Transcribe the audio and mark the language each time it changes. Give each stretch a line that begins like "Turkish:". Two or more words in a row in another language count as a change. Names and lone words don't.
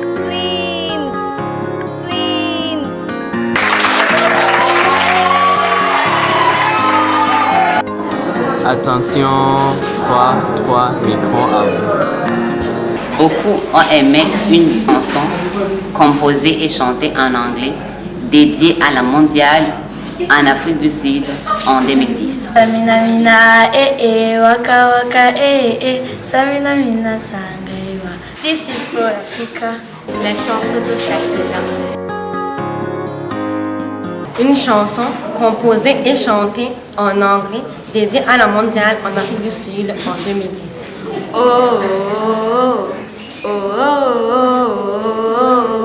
French: Attention, 3 micros à vous. Beaucoup ont aimé une chanson composée et chantée en anglais dédiée à la mondiale en Afrique du Sud en 2010. Samina mina waka waka Samina mina sangaiwa.
English: This is for Africa.
French: La chanson de Shakira. Une chanson composée et chantée en anglais dédiée à la mondiale en Afrique du Sud en 2010. Oh, oh, oh, oh, oh, oh.